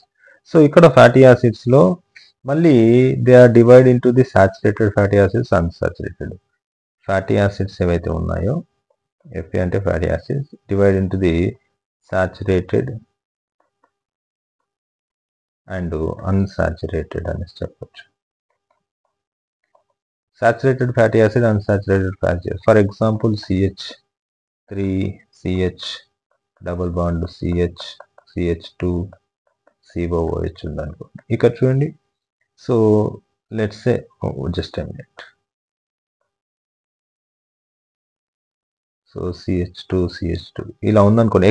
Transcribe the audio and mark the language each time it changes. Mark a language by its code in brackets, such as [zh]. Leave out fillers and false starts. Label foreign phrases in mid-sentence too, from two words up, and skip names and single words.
[en] so ఇక్కడ fatty acidsలో మళ్ళీ they are divide into the saturated fatty acids, unsaturated fatty acids, అన్సాచురేటెడ్ ఫ్యాటీ యాసిడ్స్ [te] ఏవైతే ఉన్నాయో, [en] Fa అంటే fatty acids, divide into the saturated and unsaturated [te] అని చెప్పొచ్చు. [en] Saturated fatty acid, unsaturated fatty acid. For example, CH3, CH, double bond CH, CH2, COOH [te] ఉందనుకోండి. ఇక్కడ చూడండి. [en] so let's say just a minute. [te] సో CH2, CH2 ఇలా ఉందనుకోండి.